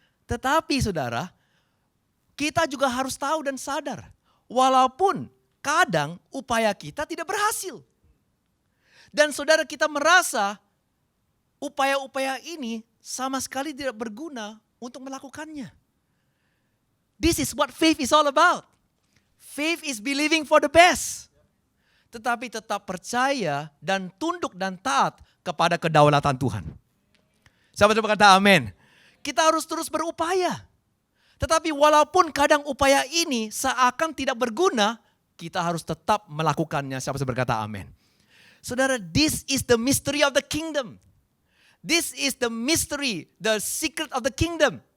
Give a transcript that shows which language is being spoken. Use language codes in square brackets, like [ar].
[id] Tetapi saudara, kita juga harus tahu dan sadar. Walaupun kadang upaya kita tidak berhasil. Dan saudara kita merasa upaya-upaya ini sama sekali tidak berguna untuk melakukannya. [en] This is what faith is all about. Faith is believing for the best. [id] Tetapi tetap percaya dan tunduk dan taat kepada kedaulatan Tuhan. Siapa coba kata amin. Kita harus terus berupaya. Tetapi walaupun kadang upaya ini seakan tidak berguna, kita harus tetap melakukannya. Siapa coba berkata amin. [en] Saudara, this is the mystery of the kingdom. This is the mystery, the secret of the kingdom.